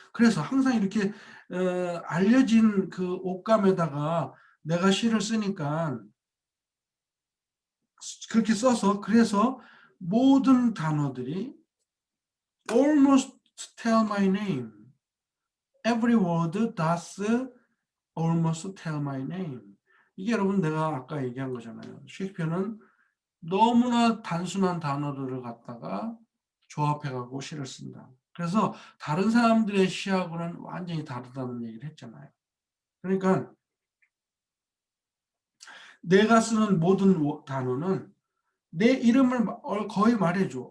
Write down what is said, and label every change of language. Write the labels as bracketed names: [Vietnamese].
[Korean] 그래서 항상 이렇게 알려진 그 옷감에다가 내가 시를 쓰니까 그렇게 써서, 그래서 모든 단어들이 [English] almost tell my name. Every word does almost tell my name. [Korean] 이게 여러분 내가 아까 얘기한 거잖아요. 셰익스피어는 너무나 단순한 단어들을 갖다가 조합해가고 시를 쓴다. 그래서 다른 사람들의 시하고는 완전히 다르다는 얘기를 했잖아요. 그러니까 내가 쓰는 모든 단어는 내 이름을 거의 말해줘.